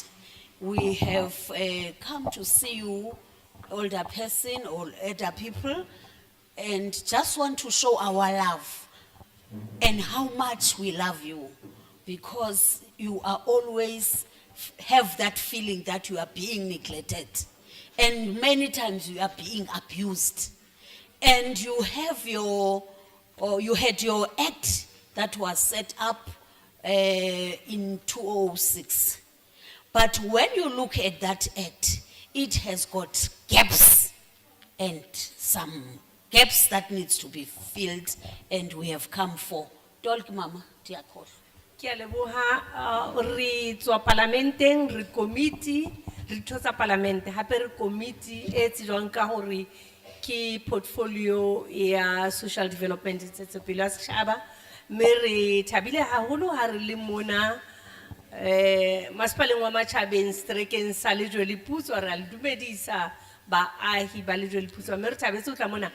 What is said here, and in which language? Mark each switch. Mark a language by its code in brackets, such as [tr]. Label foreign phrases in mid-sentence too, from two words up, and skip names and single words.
[en] We have come to see you, older person or elder people, and just want to show our love and how much we love you, because you are always have that feeling that you are being neglected, and many times you are being abused, and you have you had your act that was set up in 2006. But when you look at that act, it has got gaps and some gaps that needs to be filled, and we have come for. Tolk mama, dear call. [st] Ke a leboha re tswa parlamenteng re committee re thosa parlamente hape re committee e tsejwang ka hore ke portfolio ya [en] social development [st] tsetsepelo ya setjhaba, mme re thabile haholo ha re le mona masipaleng wa Matjhabeng strekeng sa Lejwaliputswa re a le dumedisa baahi ba Lejwaliputswa, mme re thabetse ho tla mona.